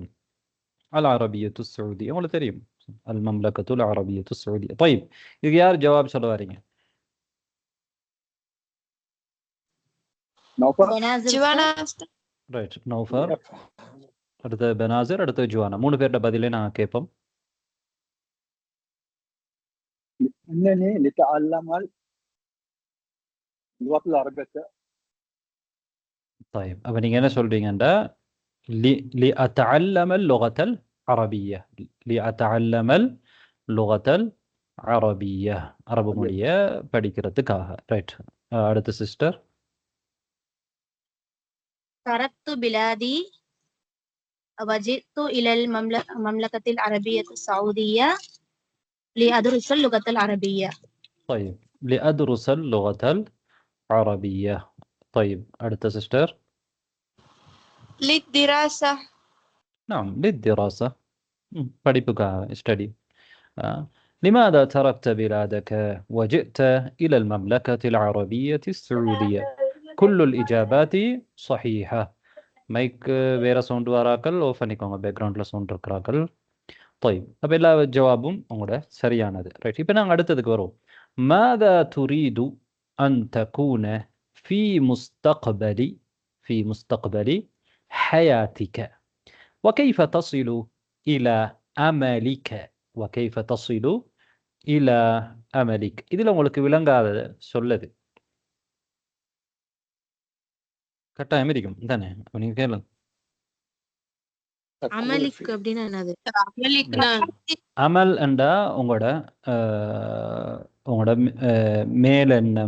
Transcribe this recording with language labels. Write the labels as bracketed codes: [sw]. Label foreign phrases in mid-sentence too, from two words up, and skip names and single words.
[ar] العربية السعودية [ta] உங்களுக்கு தெரியும். [ar] المملكة العربية السعودية. [ta] طيب, இதுக்கு யார் ஜவாப் சொல்ல வரீங்க? ஜுவானா உஸ்தாத். ரைட். நௌஃபர், அடுத்த பெனாசிர், அடுத்த ஜுவானா. 3 பேர்ட பதிலே நாங்கள் கேட்போம். [ar] إنني لتعلم اللغة العربية. طيب, [ta] அப்போ நீங்கள் என்ன சொல்றீங்கண்டா, [ar] لأتعلم اللغة العربية. لأتعلم اللغة العربية, [ta] அரபு மொழியை படிக்கிறதுக்காக. ரைட். அடுத்த சிஸ்டர். [ar] تركت بلادي وجئت إلى المملكة العربية السعودية لأدرس اللغة العربية. طيب, لأدرس اللغة العربية. طيب, [ta] அடுத்த சிஸ்டர். [ar] للدراسة. نعم, للدراسة, [ta] படிப்புக்காக, ஸ்டடி. [ar] لماذا تركت بلادك وجئت إلى المملكة العربية السعودية؟ كل الإجابات صحيحة. [ta] மைக் வேற சவுண்ட் வராக்கள் ஓஃப் பண்ணிக்கோங்க, பேக்ரவுண்டில் சவுண்ட் இருக்கிறாக்கள். طيب, அப்போ எல்லா ஜவாபும் உங்களோட சரியானது. ரைட். இப்போ நாங்கள் அடுத்ததுக்கு வருவோம். [ar] ماذا تريد أن تكون في مستقبل حياتك وكيف تصل إلى أملك. وكيف تصل إلى أملك. [ta] இதுல உங்களுக்கு விளங்காதது சொல்லுது கட்டாயம் இருக்கும் தானே? அப்ப நீங்க கேளுங்க. [ar] تكون அமலிக் في [ta] அப்படின்னா என்னது? அமலிக்னா அமல் என்றா உங்களோட உங்களோட மேலெண்ணம்.